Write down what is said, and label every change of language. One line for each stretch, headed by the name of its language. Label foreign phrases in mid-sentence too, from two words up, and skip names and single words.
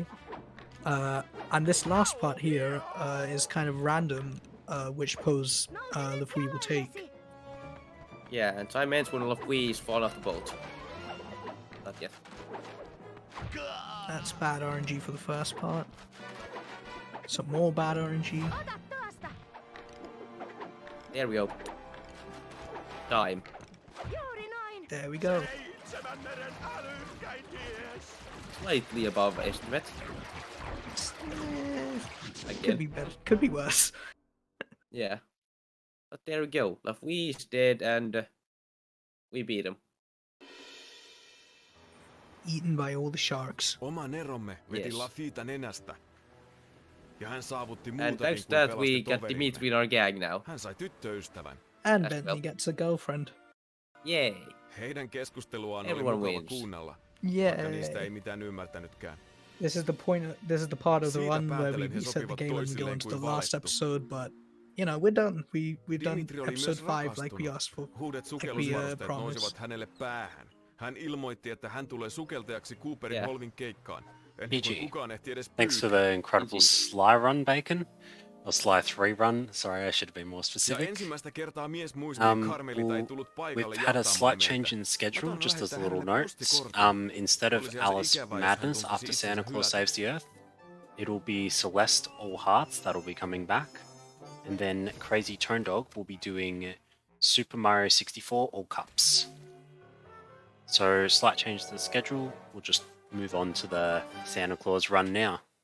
English: And this last part here is kind of random, which pose Lefouille will take. Yeah, and time ends when Lefouille's fall off the boat. Not yet. That's bad RNG for the first part. Some more bad RNG.
Finnish: Ota tuosta.
English: There we go. Time.
Finnish: Juuri noin.
English: There we go.
Finnish: 7 meren älykkäin mies.
English: Slightly above estimate. Could Again. be better. Could be worse. Yeah. But there we go. Lefouille's dead and we beat him. Eaten by all the sharks.
Finnish: Oma neromme veti
English: Yes.
Finnish: Lafita nenästä. Ja hän saavutti
English: And
Finnish: muutakin
English: thanks to
Finnish: kuin
English: that we
Finnish: pelasti
English: got
Finnish: toverimme.
English: Oh. Dimitri in our gang now.
Finnish: Hän sai tyttöystävän.
English: And As Bentley well. gets a girlfriend. Yay.
Finnish: Heidän keskusteluaan oli
English: Everyone
Finnish: mukava
English: wins.
Finnish: kuunnella,
English: Yeah.
Finnish: vaikka niistä ei mitään ymmärtänytkään.
English: This is the point. This is the part of the
Finnish: Siitä
English: run where we
Finnish: päätellen he
English: reset the
Finnish: sopivat
English: game and we go
Finnish: toisilleen
English: into
Finnish: kuin
English: the last
Finnish: valittu.
English: episode. But you know, we're done. We've done
Finnish: Dimitri oli
English: episode
Finnish: myös
English: 5 like we
Finnish: rakastunut.
English: asked for.
Finnish: Uudet sukellusvarusteet nousivat hänelle päähän. Hän ilmoitti, että hän tulee sukeltajaksi Cooperin
English: Yeah.
Finnish: Holvin keikkaan. Ennen kuin
English: PG.
Finnish: kukaan ehti edes
English: Thanks for
Finnish: pyytää.
English: the incredible Sly run, Bacon. Or Sly 3 run. Sorry, I should have been more
Finnish: Ja
English: specific.
Finnish: ensimmäistä kertaa mies muisti, Karmelita ei tullut paikalle
English: We've had a
Finnish: jahtaamaan
English: slight change
Finnish: meitä.
English: in schedule,
Finnish: Otan
English: just as a
Finnish: lähettää
English: little
Finnish: hänelle
English: note.
Finnish: postikortin.
English: Instead of
Finnish: Olisihan se
English: Alice
Finnish: ikävää, jos hän
English: Madness
Finnish: tuntisi
English: after
Finnish: itsensä
English: Santa Claus
Finnish: hylätyksi.
English: Saves the Earth, it'll be Celeste All Hearts that'll be coming back. And then Crazy Tone Dog will be doing Super Mario 64 All Cups. So slight change to the schedule. We'll just move on to the Santa Claus run now.